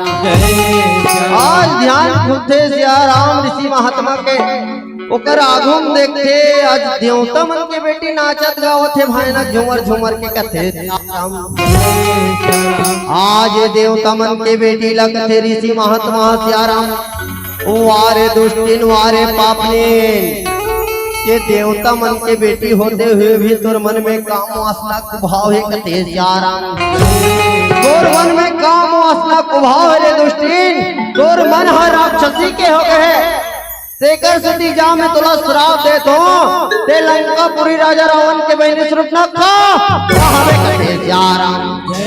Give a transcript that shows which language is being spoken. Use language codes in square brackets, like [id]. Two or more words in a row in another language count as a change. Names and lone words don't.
[hne] आज ध्यान खुलते सियाराम ऋषि महात्मा के ओकर आगुम देखते आज देवता मन के बेटी नाचत गावत है भयानक झूमर झूमर के कथे सियाराम। आज देवता मन के बेटी लगते ऋषि महात्मा सियाराम। वारे दुष्टिन वारे पापनीन ये देवता मन के बेटी होते हुए भी तोर मन में काम वासना कुभाव है कथे सियाराम। तोर मन में काम वासना कुभाव है रे दुष्टिन। तोर मन हर राक्षसी के हो गए तेकर सती जा में तुला श्राप दे तो ते लंकापुरी राजा रावण के बहनी स्वरूप न खा कथे सियाराम।